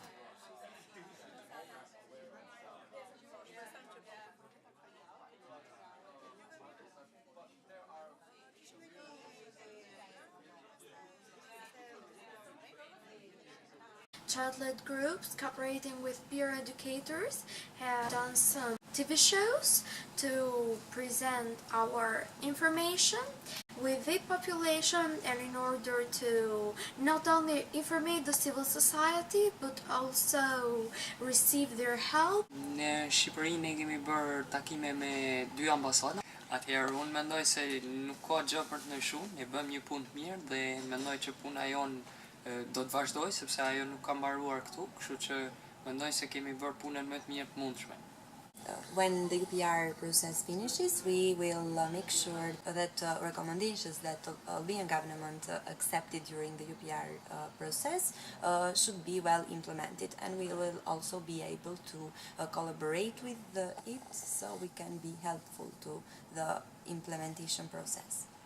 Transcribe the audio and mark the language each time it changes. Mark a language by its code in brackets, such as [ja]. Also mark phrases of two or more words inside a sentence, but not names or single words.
[en] Child-led groups cooperating with peer educators have done some TV shows to present our information with the population, and in order to not only inform the civil society but also receive their help. [sq] Në Shqipëri ne kemi bërë takime me 2 ambasada. Atëherë unë mendoj se nuk ka gjë për të ndryshuar, ne bëjmë një punë të mirë dhe mendoj që puna jonë do të vazhdoj sepse ajo nuk ka mbaruar këtu, kështu që mendoj se kemi bërë punën më të mirë të mundshme. [en] When the UPR process finishes, we will make sure that recommendations that the Albanian government accepted during the UPR process should be well implemented, and we will also be able to collaborate with it so we can be helpful to the implementation process.